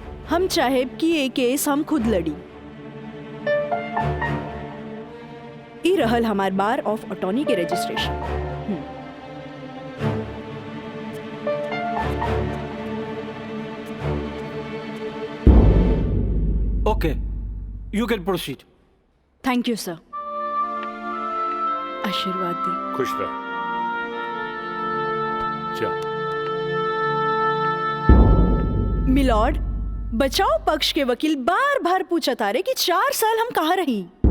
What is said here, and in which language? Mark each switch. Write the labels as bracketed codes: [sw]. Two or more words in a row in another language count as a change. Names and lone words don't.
[bho] हम चाहे कि ये केस हम खुद लड़ी। ई रहल हमार [en] bar of attorney [bho] के रजिस्ट्रेशन। [en] Okay, you can proceed. Thank you sir. [bho] आशीर्वाद दी। खुश रह। जा। मिलॉर्ड, बचाव पक्ष के वकील बार बार पूछा तारे कि 4 साल हम कहाँ रही।